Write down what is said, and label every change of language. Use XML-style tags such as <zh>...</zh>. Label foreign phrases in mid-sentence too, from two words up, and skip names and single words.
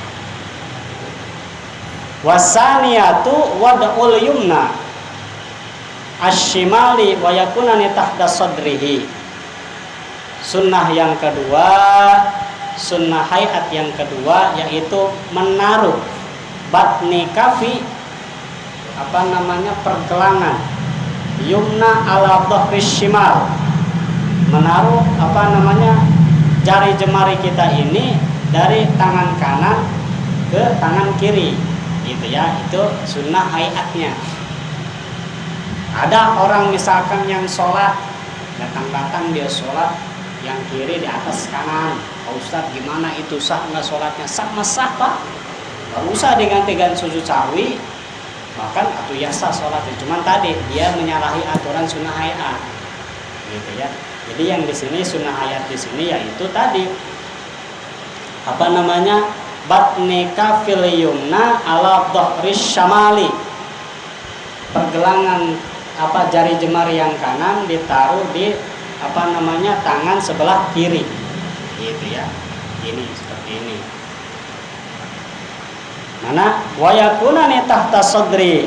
<ar>وثانيتها وضع اليمنى الشمال ويكونان تحت صدره.</ar> <id>Sunnah yang kedua, sunnah hayat yang kedua yaitu menaruh batni kafi pergelangan</id> <ar>اليمنى على ظهر الشمال.</ar> <id>Menaruh jari jemari kita ini dari tangan kanan ke tangan kiri. Gitu ya, itu sunnah hayatnya. Ada orang misalkan yang sholat, datang dia sholat yang kiri di atas kanan. Pak Ustadz, gimana itu, sah nggak sholatnya? Sah Pak, nggak usah diganti-ganti sujud sahwi, bahkan atau ya sah sholatnya. Cuman tadi dia menyalahi aturan sunnah hayat, gitu ya. Jadi yang di sini sunnah hayat di sini yaitu tadi</id> <ar>بطن كف اليمنى على ظهر الشمال.</ar> <id>Pergelangan jari jemari yang kanan ditaruh di tangan sebelah kiri. Gitu ya. Ini seperti ini.</id> <ar>Mana ويكونان تحت صدري.</ar>